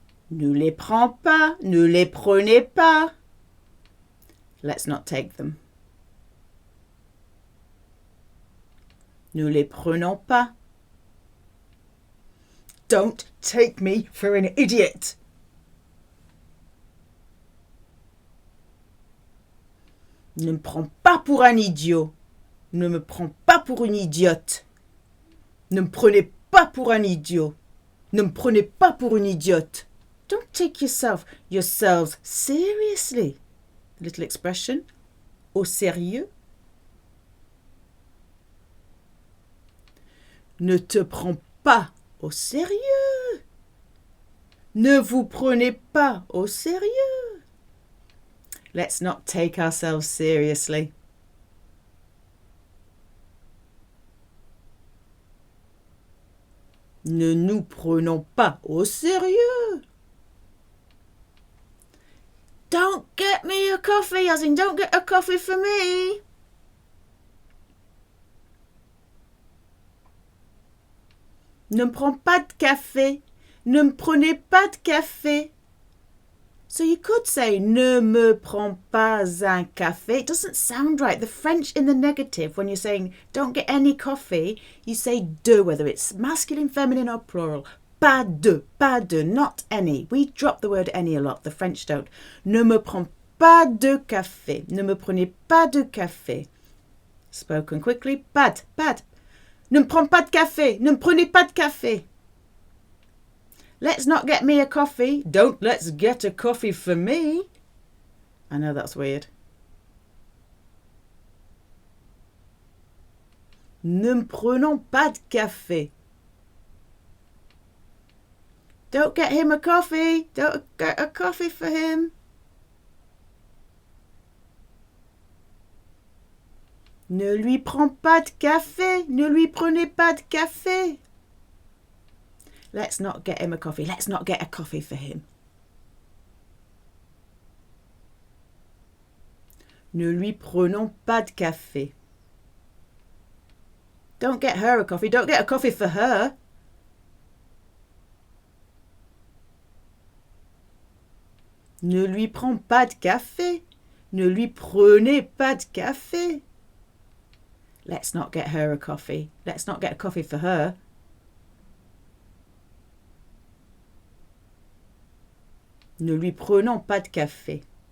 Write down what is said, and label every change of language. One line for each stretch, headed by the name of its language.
French: Ne les prends pas. Ne les prenez pas.
English: Let's not take them.
French: Ne les prenons pas.
English: Don't take me for an idiot.
French: Ne me prends pas pour un idiot. Ne me prends pas pour une idiote. Ne me prenez pas pour un idiot. Ne me prenez pas pour une idiote.
English: Don't take yourselves seriously. The little expression.
French: Au sérieux. Ne te prends pas au sérieux. Ne vous prenez pas au sérieux.
English: Let's not take ourselves seriously.
French: Ne nous prenons pas au sérieux.
English: Don't get me a coffee, as in don't get a coffee for me.
French: Ne me prends pas de café. Ne me prenez pas de café.
English: So you could say
French: ne me prends pas un café.
English: It doesn't sound right. The French in the negative, when you're saying don't get any coffee, you say de, whether it's masculine, feminine or plural.
French: Pas de,
English: not any. We drop the word any a lot. The French don't.
French: Ne me prends pas de café. Ne me prenez pas de café.
English: Spoken quickly.
French: Pas. Ne me prends pas de café. Ne me prenez pas de café.
English: Let's not get me a coffee. Don't let's get a coffee for me. I know that's weird.
French: Ne me prenons pas de café.
English: Don't get him a coffee. Don't get a coffee for him.
French: Ne lui prends pas de café. Ne lui prenez pas de café.
English: Let's not get him a coffee. Let's not get a coffee for him.
French: Ne lui prenons pas de café.
English: Don't get her a coffee. Don't get a coffee for her.
French: Ne lui prends pas de café. Ne lui prenez pas de café.
English: Let's not get her a coffee. Let's not get a coffee for her.
French: Ne lui prenons pas de café.